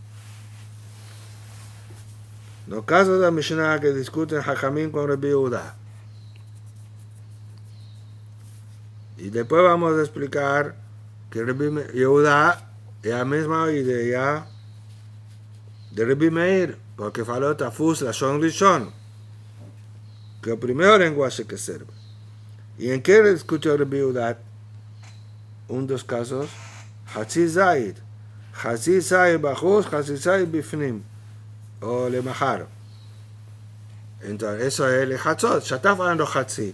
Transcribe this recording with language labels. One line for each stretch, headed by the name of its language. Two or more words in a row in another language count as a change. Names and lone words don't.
Spanish: Los casos de la Mishnah que discuten Hachamim con Rabbi Yehuda. Y después vamos a explicar que Rabbi Yehuda es la misma idea de Rabbi Meir, porque faló
Hebrew: תפוס לשון ראשון,
Spanish: que es el primer lenguaje que sirve. ¿Y en qué discutió Rabbi Yehuda? Dos casos,
Hebrew: חצי זית בחוץ, חצי זית בפנים, o Lemahar.
Spanish: Entonces, eso es el Hatzot, ya está falando Hatzi.